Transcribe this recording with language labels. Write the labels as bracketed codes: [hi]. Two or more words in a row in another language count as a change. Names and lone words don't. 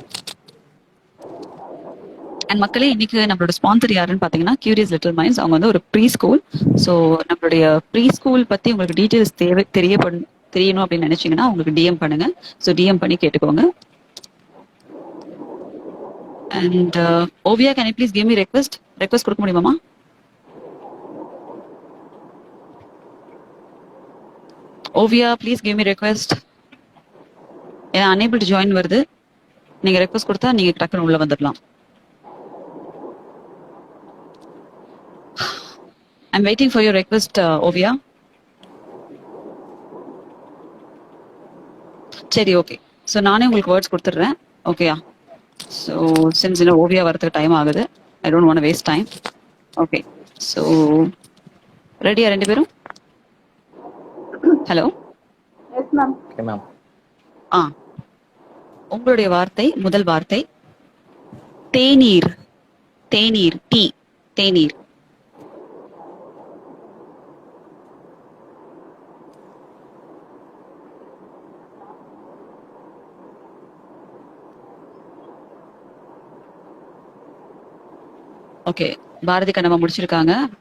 [ta] அண்ட் மக்களே, இன்னைக்கு நம்மளோட ஸ்பான்சர் யாருன்னு பாத்தீங்கன்னா கியூரியஸ் லிட்டில் மைண்ட்ஸ். அவங்க வந்து ஒரு [en] pre school. [ta] ஸோ நம்மளுடைய [en] pre school [ta] பத்தி உங்களுக்கு டீட்டெயில்ஸ் தெரியணும் அப்படின்னு நினைச்சீங்கன்னா உங்களுக்கு டிஎம் பண்ணுங்க. ஸோ டிஎம் பண்ணி கேட்டுக்கோங்க. அண்ட் ஓவியா, [en] can you please give me request [ta] கொடுக்க முடியுமாமா? [en] Ovia please give me request. [ta] ஏன்னா [en] unable to join [ta] வருது. நீங்க ரெக்வெஸ்ட் கொடுத்தா நீங்க டக்குன்னு உள்ள வந்துடலாம். [en] I'm waiting for your request, Ovia. [ta] சரி ஓகே. ஸோ நானே உங்களுக்கு வேர்ட்ஸ் கொடுத்துட்றேன், ஓகேயா? ஸோ சின்ஸ் இன்னும் ஓவியா வரதுக்கு டைம் ஆகுது, [en] I don't want waste time. [ta] ஓகே, ஸோ ரெடியா 2 பேரும்? ஹலோ. [en] okay ma'am. [ta] உங்களுடைய வார்த்தை, முதல் வார்த்தை தேநீர். தேநீர், டீ, தேநீர். ஓகே, பாரதி கண்ணம்மா முடிச்சிருக்காங்க.